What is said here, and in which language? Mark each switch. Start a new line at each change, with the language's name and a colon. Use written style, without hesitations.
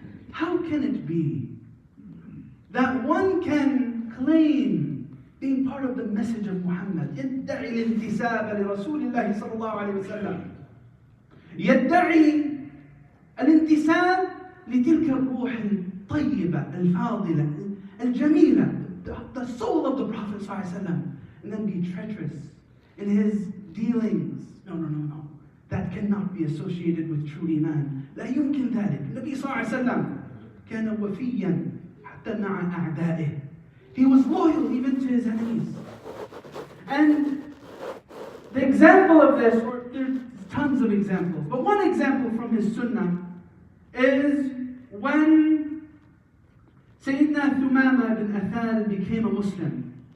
English: How can it be that one can claim being part of the message of Muhammad,
Arabic: يدعي الانتساب لرسول الله صلى الله عليه وسلم، يدعي الانتساب لتلك الروح الطيبة الفاضلة الجميلة,
English: the soul of the Prophet صلى الله عليه وسلم, and then be treacherous in his dealings? No. That cannot be associated with true iman.
Arabic: لا يمكن ذلك. النبي صلى الله عليه وسلم كان وفيا حتى مع أعدائه.
English: He was loyal even to his enemies. And the example of this, or there's tons of examples, but one example from his sunnah is when Sayyidina Thumama ibn Athal became a Muslim.